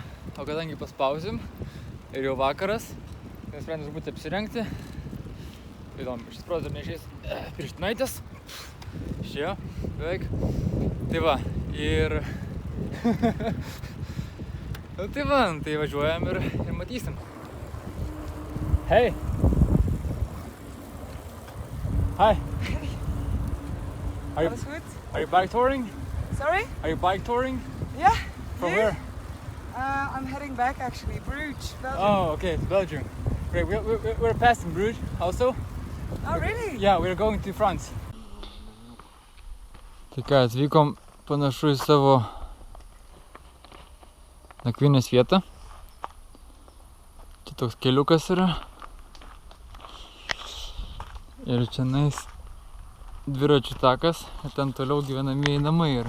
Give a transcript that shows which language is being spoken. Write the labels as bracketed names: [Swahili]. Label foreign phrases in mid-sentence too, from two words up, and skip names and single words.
[Lithuanian] O kadangi paspausim ir jau vakaras, mes sprendėm truputį apsirengti. Įdomu, šis protas dar neišeis pirštinaitės. Išėjo, beveik. Tai va, ir... tai va, tai važiuojam ir matysim. [English] Hey! Hi! [Dutch] Alles goed? [English] Are you bike touring? Sorry? Are you bike touring? Yeah. From you? where? I'm heading back actually, Bruges, Belgium. Oh, okay, it's Belgium. Great, we're passing Bruges also. Oh, really? Yeah, we're going to France. [Lithuanian] Tai ką, atvykom panašu į savo nakvynės vietą. Čia toks keliukas yra. Ir čia nais dviračių takas, ir ten toliau gyvenamieji namai yra.